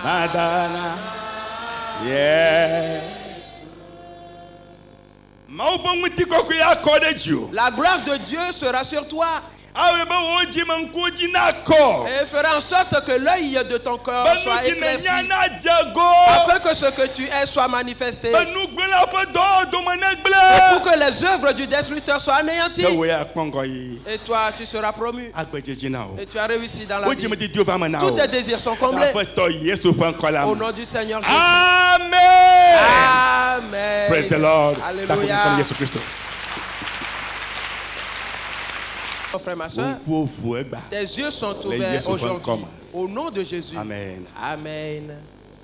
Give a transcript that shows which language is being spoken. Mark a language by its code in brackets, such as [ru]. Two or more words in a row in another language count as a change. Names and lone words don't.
[fr] Adana. Yes. La gloire de Dieu sera sur toi. Et fera en sorte que l'œil de ton cœur soit éclairci, afin que ce que tu es soit manifesté, et pour que les œuvres du destructeur soient anéanties. Et toi, tu seras promu. Et tu as réussi dans la vie. Tous tes désirs sont comblés. Au nom du Seigneur Jésus. Amen. Amen. [en] Praise the Lord. [fr] Alléluia. Frère, ma soeur, tes yeux sont ouverts aujourd'hui. Au nom de Jésus. Amen. Amen.